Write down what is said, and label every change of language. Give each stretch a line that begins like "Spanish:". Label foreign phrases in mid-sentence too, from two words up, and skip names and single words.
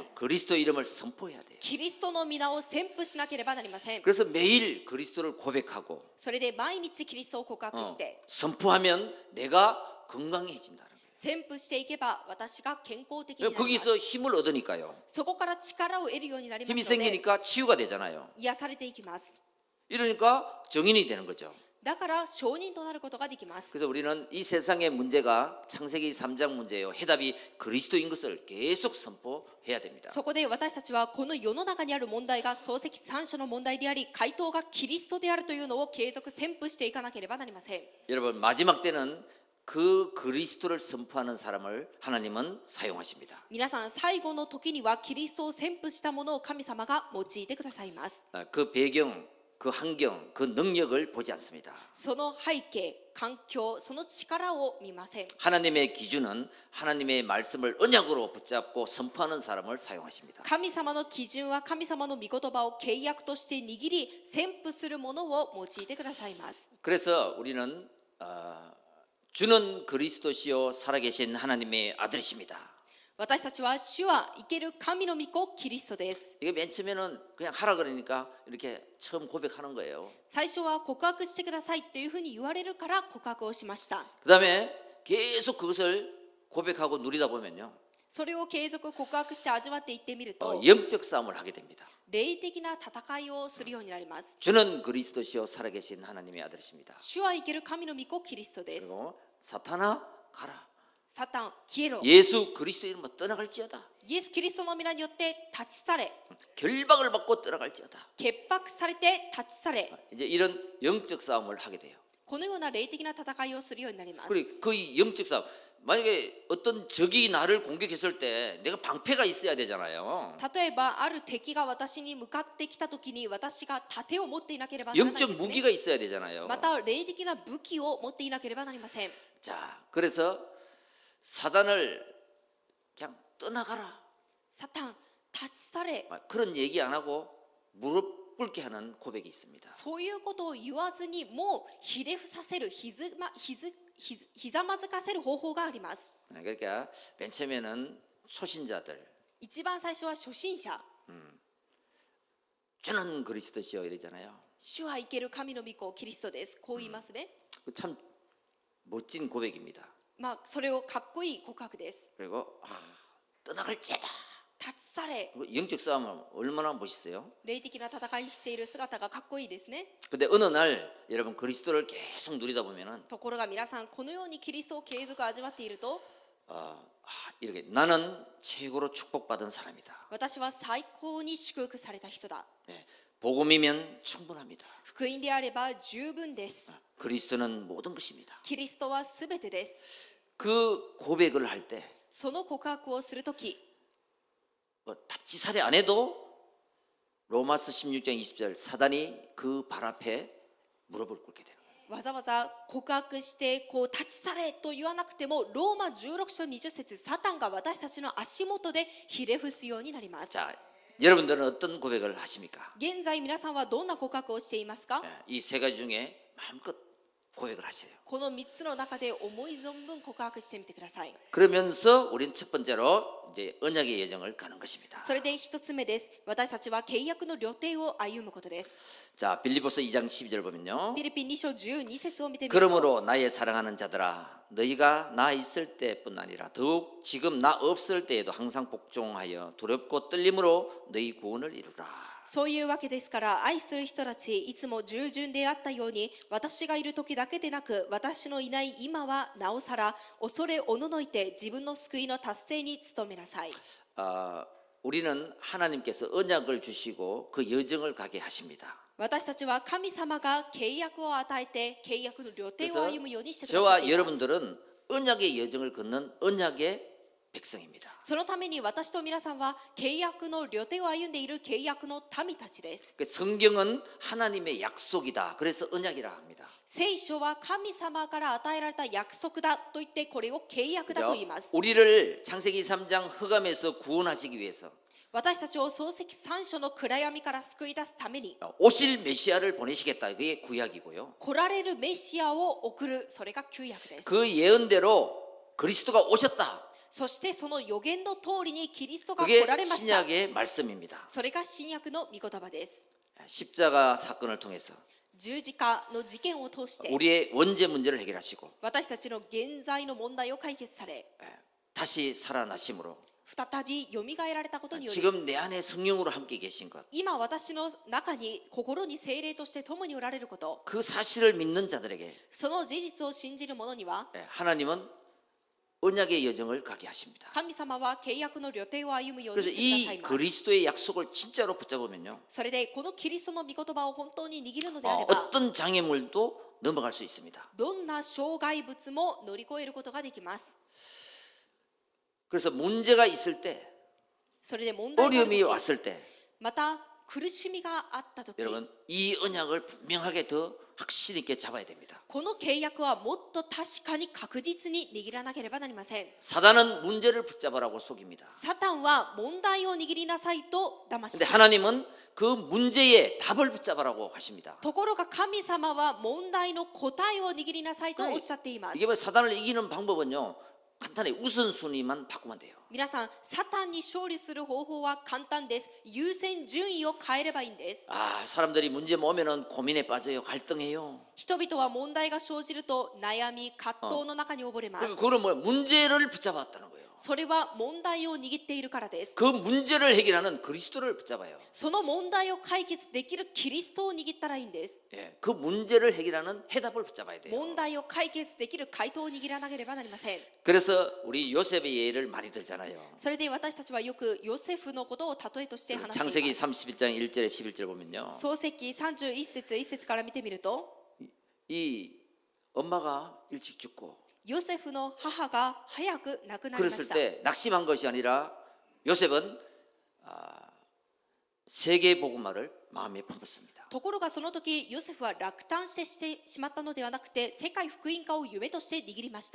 Korean: 그리스도 이름을 선포해야 돼요.
Japanese: キリストの皆を宣布しなければなりません。
Korean: 그래서 매일 그리스도를 고백하고
Japanese: それで毎日キリストを告白して、
Korean: 선포하면 내가 건강해진다는 거예요.
Japanese: 宣布していけば私が健康的になります。
Korean: 거기서 힘을 얻으니까요.
Japanese: そこから力を得るようになります
Korean: 힘이
Japanese: ので
Korean: 생기니까 치유가 되잖아요.
Japanese: 癒されていきます。
Korean: 이러니까 정인이 되는 거죠.
Japanese: だから証人となることができます。
Korean: 그래서 우리는 이 세상의 문제가 창세기 3장 문제예요. 해답이 그리스도인 것을 계속 선포해야 됩니다.
Japanese: そこで私たちはこの世の中にある問題が漱石三書の問題であり、回答がキリストであるというのを継続宣布していかなければなりません。
Korean: 여러분 마지막 때는 그 그리스도를 선포하는 사람을 하나님은 사용하십니다.
Japanese: 皆さん最後の時にはキリストを宣布したものを神様が用いてくださいます。
Korean: 그 배경, 그 환경, 그 능력을 보지 않습니다.
Japanese: その背景、環境、その力を見ません。
Korean: 하나님의 기준은 하나님의 말씀을 언약으로 붙잡고 선포하는 사람을 사용하십니다.
Japanese: 神様の基準は神様の御言葉を契約として握り宣布するものを用いてくださいます。
Korean: 그래서 우리는 주는 그리스도시요 살아계신 하나님의 아들이십니다.
Japanese: 私たちは主は生ける神の御子キリストです。
Korean: 이게 맨 처음에는 그냥 하라 그러니까 이렇게 처음 고백하는 거예요.
Japanese: 最初は告白してくださいというふうに言われるから告白をしました。
Korean: 그다음에 계속 그것을 고백하고 누리다 보면요.
Japanese: それを継続告白して味わっていってみると、
Korean: 영적 싸움을 하게 됩니다.
Japanese: 霊的な戦いをするようになります。
Korean: 주는 그리스도시요 살아계신 하나님의 아들이십니다.
Japanese: 主は生ける神の御子キリストです。
Korean: 그리고 사탄아 가라.
Japanese: サタン消えろ。
Korean: 예수 그리스도 이름으로 떠나갈지어다.
Japanese: イエス・キリストの皆によって立ち去れ。
Korean: 결박을 받고 떠나갈지어다.
Japanese: 潔白されて立ち去れ。
Korean: 이제 이런 영적 싸움을 하게 돼요.
Japanese: このような霊的な戦いをするようになります。
Korean: 그리고 그 영적 싸움 만약에 어떤 적이 나를 공격했을 때 내가 방패가 있어야 되잖아요.
Japanese: 例えばある敵が私に向かってきたときに私が盾を持っていなければならないん
Korean: 영적
Japanese: ですね。
Korean: 무기가 있어야 되잖아요.
Japanese: また霊的な武器を持っていなければなりません。
Korean: 자, 그래서 사단을 그냥 떠나가라.
Japanese: サタン立ち去れ。
Korean: 그런 얘기 안 하고 무릎 꿇게 하는 고백이 있습니다.
Japanese: そういうことを言わずにもうひれ伏させるひざまずかせる方法があります。
Korean: 그러니까 맨 처음에는 초신자들
Japanese: 一番最初は初心者。
Korean: 주는 그리스도시요 이러잖아요.
Japanese: 主は生ける神の御子キリストです。こう言いますね。
Korean: 참 멋진 고백입니다.
Japanese: まあそれをかっこいい告白です。
Korean: 그리고 떠나갈지어다.
Japanese: 立ち去れ
Korean: 영적 싸움은 얼마나 멋있어요.
Japanese: 霊的な戦いしている姿がかっこいいですね
Korean: 근데 어느 날 여러분 그리스도를 계속 누리다 보면은
Japanese: ところが皆さんこのようにキリストを継続味わっていると
Korean: 이렇게 나는 최고로 축복받은 사람이다.
Japanese: 私は最高に祝福された人だ
Korean: 예, 복음이면 충분합니다.
Japanese: 福音であれば十分です
Korean: 그리스도는 모든 것입니다.
Japanese: キリストはすべてです
Korean: 그 고백을 할 때
Japanese: その告白をするとき
Korean: 다치살이 안 해도 로마서 16장 20절 사단이 그 발 앞에 무릎을 꿇게 되는 거예요.
Japanese: わざわざ告白してこう立ち去れと言わなくてもローマ16章20節サタンが私たちの足元でひれ伏すようになります
Korean: 자, 여러분들은 어떤 고백을 하십니까?
Japanese: 現在皆さんはどんな告白をしていますか
Korean: 이 세 가지 중에 마음껏 고백을 하세요.
Japanese: この3つの中で思い存分告白してみてください
Korean: 그러면서 우린 첫 번째로 이제 언약의 여정을 가는 것입니다.
Japanese: それで1つ目です私たちは契約の旅程を歩むことです
Korean: 자, 빌립보서 2장 12절 보면요.
Japanese: フィリピン2章12節を見てみると
Korean: 그러므로 나의 사랑하는 자들아 너희가 나 있을 때뿐 아니라 더욱 지금 나 없을 때에도 항상 복종하여 두렵고 떨림으로 너희 구원을 이루라.
Japanese: そういうわけですから愛する人たちいつも従順であったように私がいる時だけでなく私のいない今はなおさら恐れおののいて自分の救いの達成に努めなさい
Korean: 우리는 하나님께서 언약을 주시고 그 여정을 가게 하십니다.
Japanese: 私たちは神様が契約を与えて契約の旅程を
Korean: 그래서
Japanese: 歩むようにしてくださっ
Korean: 저와
Japanese: ています
Korean: 여러분들은 언약의 여정을 걷는 언약의 백성입니다.
Japanese: そのために私と皆さんは契約の旅程を歩んでいる契約の民たちです
Korean: 그 성경은 하나님의 약속이다. 그래서 언약이라 합니다.
Japanese: 聖書は神様から与えられた約束だと言ってこれを契約だと言います
Korean: 우리를 창세기 3장 흑암에서 구원하시기 위해서
Japanese: 私たちを漱石3章の暗闇から救い出すために
Korean: 오실 메시아를 보내시겠다. 그게 구약이고요.
Japanese: 来られるメシアを送るそれが旧約です
Korean: 그 예언대로 그리스도가 오셨다.
Japanese: そしてその予言の通りにキリストが
Korean: 그게
Japanese: 来られました
Korean: 신약의 말씀입니다.
Japanese: それが新約の御言葉です
Korean: 십자가 사건을 통해서
Japanese: 十字架の事件を通して
Korean: 우리의 원죄 문제를 해결하시고
Japanese: 私たちの現在の問題を解決され
Korean: 다시 살아나심으로
Japanese: 再びよみがえられたことにより
Korean: 지금 내 안에 성령으로 함께 계신 것,
Japanese: 今私の中に心に聖霊として共におられること
Korean: 그 사실을 믿는 자들에게
Japanese: その事実を信じる者には
Korean: 하나님은 언약의 여정을 가게 하십니다.
Japanese: 神様は契約の旅程を歩むように
Korean: 그래서
Japanese: してください
Korean: 이
Japanese: ます
Korean: 그리스도의 약속을 진짜로 붙잡으면요,
Japanese: それでこのキリストの御言葉を本当に握るのであれば
Korean: 어떤 장애물도 넘어갈 수 있습니다.
Japanese: どんな障害物も乗り越えることができます
Korean: 그래서 문제가 있을 때,
Japanese: それで問題がある
Korean: 어려움이
Japanese: 時
Korean: 왔을 때,
Japanese: また苦しみがあった時
Korean: 여러분 이 언약을 분명하게 더 확신 있게 잡아야 됩니다.
Japanese: この契約はもっと確かに確実に握らなければなりません
Korean: 사단은 문제를 붙잡으라고 속입니다.
Japanese: サタンは問題を握りなさいと騙し
Korean: 근데
Japanese: ます
Korean: 하나님은 그 문제의 답을 붙잡으라고 하십니다.
Japanese: ところが神様は問題の答えを握りなさいとおっしゃっています
Korean: 이게 뭐 사단을 이기는 방법은요, 간단히 우선순위만 바꾸면 돼요.
Japanese: 皆さんサタンに勝利する方法は簡単です優先順位を変えればいいんです
Korean: 사람들이 문제 오면은 고민에 빠져요. 갈등해요.
Japanese: 人々は問題が生じると悩み葛藤の中に溺れます
Korean: 그거는 뭐 문제를 붙잡았다는 거예요.
Japanese: それは問題を握っているからです
Korean: 그 문제를 해결하는 그리스도를 붙잡아요.
Japanese: その問題を解決できるキリストを握ったらいいんです
Korean: 예, 그 문제를 해결하는 해답을 붙잡아야 돼요.
Japanese: 問題を解決できる回答を握らなければなりません
Korean: 그래서 우리 요셉의 예를 많이 들잖아요.
Japanese: それで私たちはよくヨセフのことを例えとして話してい
Korean: 창세기
Japanese: ます
Korean: 31장 1절에 11절 보면요,
Japanese: 創世記31節1節から見てみると
Korean: 이 엄마가 일찍 죽고
Japanese: ヨセフの母が早く亡くなりま
Korean: 그랬을
Japanese: した
Korean: 때 낙심한 것이 아니라 요셉은 세계 복음화를 마음에 품었습니다.
Japanese: ところがその時ヨセフは落胆してしまったのではなくて世界福音化を夢として握りました